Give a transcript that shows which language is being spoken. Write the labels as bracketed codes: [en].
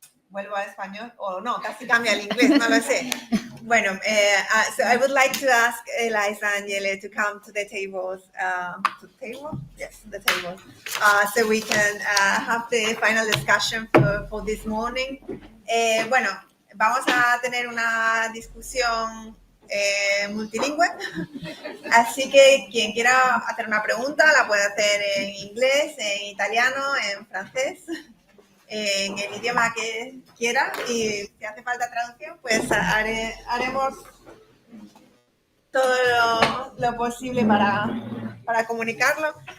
[es] Vuelvo a español o no, casi cambia al inglés, no lo sé. Bueno, [en] so I would like to ask Eliza and Jelle to come to the tables. To the table? Yes, the table. So we can have the final discussion for this morning. [es] Bueno, vamos a tener una discusión multilingüe, así que quien quiera hacer una pregunta la puede hacer en inglés, en italiano, en francés, en el idioma que quiera, y si hace falta traducción, pues haremos todo lo posible para comunicarlo.